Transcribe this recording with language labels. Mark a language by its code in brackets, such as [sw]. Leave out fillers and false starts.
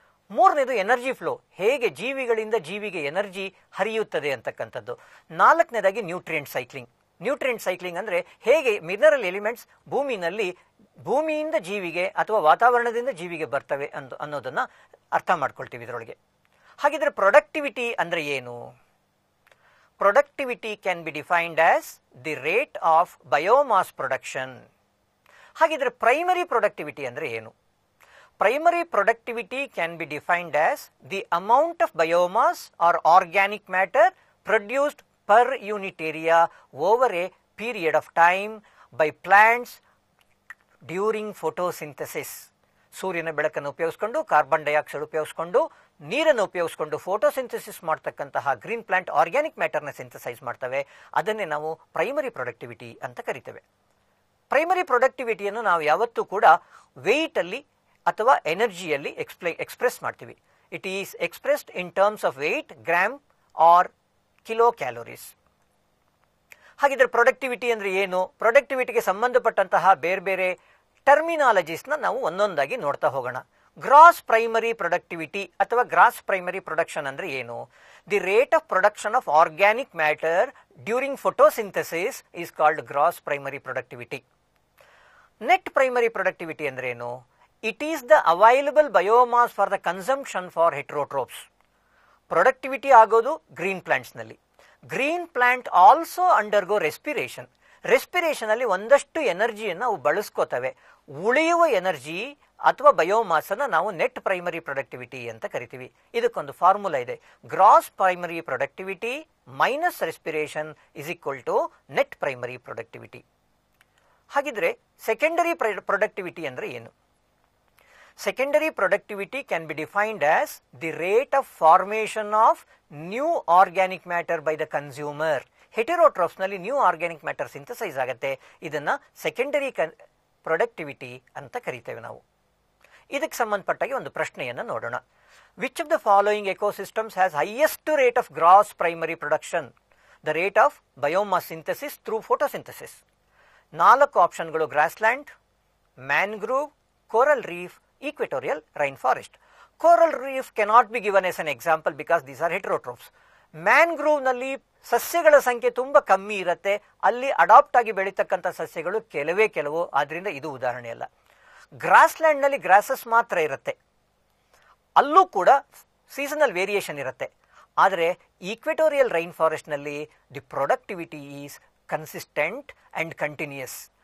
[kn] ಮೂರನೇದು energy flow, ಹೇಗೆ ಜೀವಿಗಳಿಂದ ಜೀವಿಗೆ ಎನರ್ಜಿ ಹರಿಯುತ್ತದೆ ಅಂತಕ್ಕಂಥದ್ದು. ನಾಲ್ಕನೇದಾಗಿ ನ್ಯೂಟ್ರಿಯೆಂಟ್ ಸೈಕ್ಲಿಂಗ್. ನ್ಯೂಟ್ರಿಯೆಂಟ್ ಸೈಕ್ಲಿಂಗ್ ಅಂದರೆ ಹೇಗೆ ಮಿನರಲ್ ಎಲಿಮೆಂಟ್ಸ್ ಭೂಮಿಯಿಂದ ಜೀವಿಗೆ ಅಥವಾ ವಾತಾವರಣದಿಂದ ಜೀವಿಗೆ ಬರ್ತವೆ ಅನ್ನೋದನ್ನು ಅರ್ಥ ಮಾಡ್ಕೊಳ್ತೀವಿ ಇದರೊಳಗೆ. ಹಾಗಿದ್ರೆ ಪ್ರೊಡಕ್ಟಿವಿಟಿ ಅಂದರೆ ಏನು? [en] Productivity can be defined as the rate of biomass production. [kn] ಹಾಗಿದ್ರೆ ಪ್ರೈಮರಿ ಪ್ರೊಡಕ್ಟಿವಿಟಿ ಅಂದರೆ ಏನು? [en] Primary productivity can be defined as the amount of biomass or organic matter produced per unit area over a period of time by plants during photosynthesis. [kn] ಸೂರ್ಯನ ಬೆಳಕನ್ನು ಉಪಯೋಗಿಸ್ಕೊಂಡು, carbon dioxide ಉಪಯೋಗಿಸ್ಕೊಂಡು, ನೀರನ್ನು ಉಪಯೋಗಿಸ್ಕೊಂಡು photosynthesis ಮಾಡ್ತಕ್ಕಂತಹ green plant organic ಮ್ಯಾಟರ್ನ synthesise ಮಾಡ್ತವೆ. ಅದನ್ನೇ ನಾವು ಪ್ರೈಮರಿ ಪ್ರೊಡಕ್ಟಿವಿಟಿ ಅಂತ ಕರಿತೇವೆ. ಪ್ರೈಮರಿ ಪ್ರೊಡಕ್ಟಿವಿಟಿಯನ್ನು ನಾವು ಯಾವತ್ತೂ ಕೂಡ ವೆಯ್ಟಲ್ಲಿ ಅಥವಾ ಎನರ್ಜಿಯಲ್ಲಿ ಎಕ್ಸ್ಪ್ರೆಸ್ ಮಾಡ್ತೀವಿ. [en] It is expressed in terms of weight, gram or kilocalories. [kn] ಹಾಗಿದ್ರೆ ಪ್ರೊಡಕ್ಟಿವಿಟಿ ಅಂದರೆ ಏನು? ಪ್ರೊಡಕ್ಟಿವಿಟಿಗೆ ಸಂಬಂಧಪಟ್ಟಂತಹ ಬೇರೆ ಬೇರೆ ಟರ್ಮಿನಾಲಜೀಸ್ನ ನಾವು ಒಂದೊಂದಾಗಿ ನೋಡ್ತಾ ಹೋಗೋಣ. ಗ್ರಾಸ್ ಪ್ರೈಮರಿ ಪ್ರೊಡಕ್ಟಿವಿಟಿ ಅಥವಾ ಗ್ರಾಸ್ ಪ್ರೈಮರಿ ಪ್ರೊಡಕ್ಷನ್ ಅಂದರೆ ಏನು? [en] The rate of production of organic matter during photosynthesis is called gross primary productivity. Net primary productivity [kn] ಅಂದರೆ ಏನು? [en] It is the available biomass for the consumption for heterotrophs. [kn] Productivity ಆಗೋದು green ಪ್ಲಾಂಟ್ಸ್ನಲ್ಲಿ. [en] Green plant also undergo respiration. [kn] Respiration ಅಲ್ಲಿ ಒಂದಷ್ಟು ಎನರ್ಜಿಯನ್ನು ಅವು ಬಳಸ್ಕೋತವೆ. ಉಳಿಯುವ energy ಅಥವಾ biomass ಅನ್ನು ನಾವು ನೆಟ್ ಪ್ರೈಮರಿ ಪ್ರೊಡಕ್ಟಿವಿಟಿ ಅಂತ ಕರಿತೀವಿ. ಇದಕ್ಕೊಂದು ಫಾರ್ಮುಲಾ ಇದೆ. [en] Gross primary productivity minus respiration is equal to net primary productivity. [kn] ಹಾಗಿದ್ರೆ ಸೆಕೆಂಡರಿ ಪ್ರೊಡಕ್ಟಿವಿಟಿ ಅಂದರೆ ಏನು? [en] Secondary productivity can be defined as the rate of formation of new organic matter by the consumer. [kn] Heterotrophs ನಲ್ಲಿ new organic matter synthesise ಆಗುತ್ತೆ. ಇದನ್ನ secondary productivity ಅಂತ ಕರಿತೇವೆ ನಾವು. ಇದಕ್ಕೆ ಸಂಬಂಧಪಟ್ಟಾಗಿ ಒಂದು ಪ್ರಶ್ನೆಯನ್ನು ನೋಡೋಣ. [en] Which of the following ecosystems has highest rate of gross primary production? The rate of biomass synthesis through photosynthesis. 4 ಆಪ್ಷನ್ಗಳು: grassland, mangrove, coral reef, equatorial rainforest. Coral reef cannot be given as an example because these are heterotrophs. [kn] ಮ್ಯಾನ್ಗ್ರೂವ್ ನಲ್ಲಿ ಸಸ್ಯಗಳ ಸಂಖ್ಯೆ ತುಂಬಾ ಕಮ್ಮಿ ಇರುತ್ತೆ. ಅಲ್ಲಿ adapt ಆಗಿ ಬೆಳೀತಕ್ಕಂಥ ಸಸ್ಯಗಳು ಕೆಲವು, ಆದ್ರಿಂದ ಇದು ಉದಾಹರಣೆ ಅಲ್ಲ. ಗ್ರಾಸ್ಲ್ಯಾಂಡ್ ನಲ್ಲಿ ಗ್ರಾಸಸ್ ಮಾತ್ರ ಇರುತ್ತೆ, ಅಲ್ಲೂ ಕೂಡ ಸೀಸನಲ್ ವೇರಿಯೇಷನ್ ಇರುತ್ತೆ. [en] ಆದರೆ equatorial rain forest ನಲ್ಲಿ the productivity is consistent and continuous.